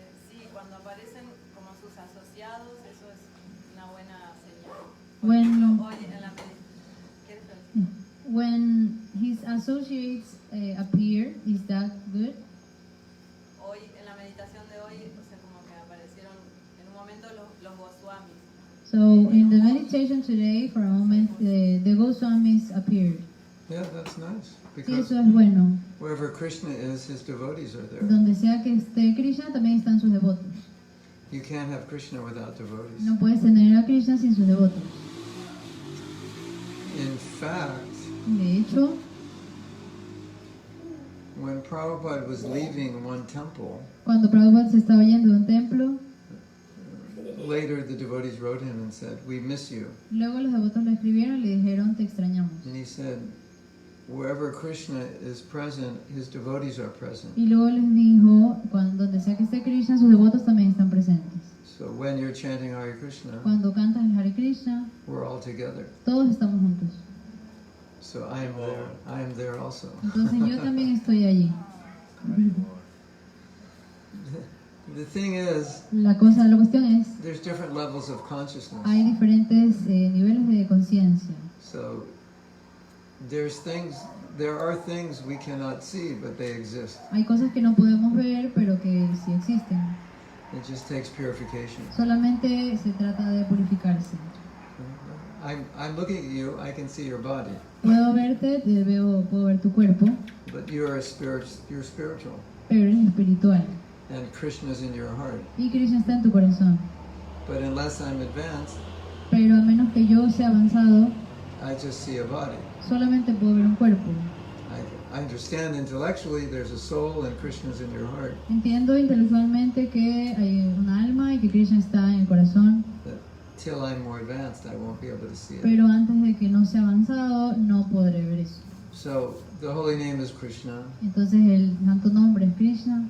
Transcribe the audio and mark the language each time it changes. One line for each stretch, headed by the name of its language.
Spanish: Sí, cuando aparecen como sus asociados, eso es una buena señal.
English: When,
Spanish: Hoy en la ¿quieres decir?
English: when his associates appear, is that good?
Spanish: Hoy en la meditación de hoy, o sea, como que aparecieron en un momento los Goswamis.
English: So in the meditation today, for a moment, the Goswamis appeared. Yeah, that's nice.
Spanish: Sí,
English: Because
Spanish: eso es bueno.
English: wherever Krishna is, his devotees are there.
Spanish: Donde sea que esté Krishna, también están sus devotos.
English: You can't have Krishna without devotees.
Spanish: No puedes tener a Krishna sin sus devotos.
English: In fact,
Spanish: De hecho,
English: when Prabhupada was leaving one temple,
Spanish: cuando Prabhupada se estaba yendo de un templo,
English: later the devotees wrote him and said, "We miss you."
Spanish: luego los devotos le escribieron y le dijeron, te extrañamos.
English: And he said, wherever Krishna is present, his devotees are present.
Spanish: Y luego les dijo, donde sea que esté Krishna, sus devotos también están presentes.
English: So when you're chanting Hare Krishna,
Spanish: Cuando cantas el Hare Krishna,
English: we're all together.
Spanish: todos estamos juntos.
English: So I am there. I am there also.
Spanish: Entonces yo también estoy allí.
English: The thing is,
Spanish: La cuestión es,
English: there's different levels of consciousness.
Spanish: hay diferentes niveles de conciencia.
English: So there are things we cannot see, but they exist.
Spanish: Hay cosas que no podemos ver, pero que sí existen.
English: It just takes purification.
Spanish: Solamente se trata de purificarse.
English: I'm looking at you, I can see your body,
Spanish: Puedo verte, puedo ver tu cuerpo,
English: but you're spiritual,
Spanish: pero eres espiritual.
English: and Krishna's in your heart.
Spanish: Y Krishna está en tu corazón.
English: But unless I'm advanced,
Spanish: Pero a menos que yo sea avanzado,
English: I just see a body.
Spanish: solamente puedo ver un cuerpo.
English: I understand intellectually there's a soul and Krishna's in your heart,
Spanish: Entiendo intelectualmente que hay una alma y que Krishna está en el corazón,
English: but till I'm more advanced, I won't be able to see it.
Spanish: pero antes de que no sea avanzado, no podré ver eso.
English: So the holy name is Krishna,
Spanish: Entonces el santo nombre es Krishna